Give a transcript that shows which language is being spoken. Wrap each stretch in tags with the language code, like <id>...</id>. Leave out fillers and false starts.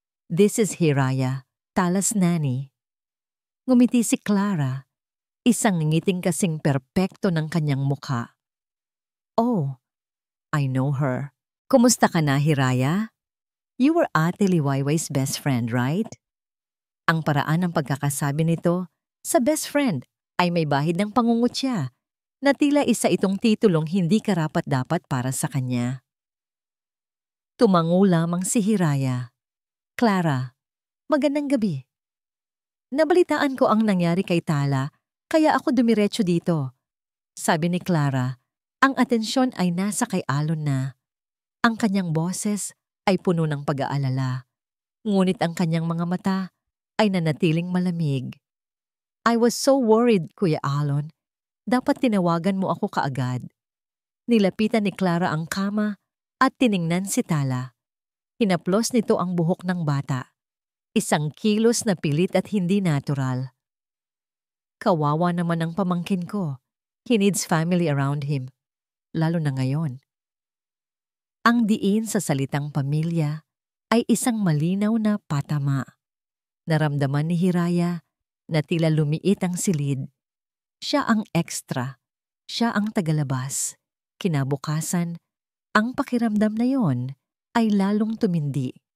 <en>"This is Hiraya, Tala's nanny."</en> <tl>Ngumiti si Clara, isang ngiting kasing perpekto ng kanyang mukha.</tl> <en>"Oh, I know her.</en> <tl>Kumusta ka na, Hiraya?</tl> <en>You were Ate Liwayway's best friend, right?"</en> <tl>Ang paraan ng pagkakasabi nito sa best friend ay may bahid ng pangungutya na tila isa itong titulong hindi karapat-dapat para sa kanya. Tumango lamang si Hiraya. "Clara, magandang gabi. Nabalitaan ko ang nangyari kay Tala, kaya ako dumiretso dito." Sabi ni Clara, ang atensyon ay nasa kay Alon na. Ang kanyang boses ay puno ng pag-aalala, ngunit ang kanyang mga mata ay nanatiling malamig.</tl> <en>I was so worried, Kuya Alon.</en> <tl>Dapat tinawagan mo ako kaagad. Nilapitan ni Clara ang kama at tiningnan si Tala. Hinaplos nito ang buhok ng bata. Isang kilos na pilit at hindi natural. Kawawa naman ang pamangkin ko.</tl> <en>He needs family around him.</en> <tl>Lalo na ngayon. Ang diin sa salitang pamilya ay isang malinaw na patama. Naramdaman ni Hiraya na tila lumiit ang silid. Siya ang extra. Siya ang tagalabas. Kinabukasan, ang pakiramdam na yon ay lalong tumindi.</tl>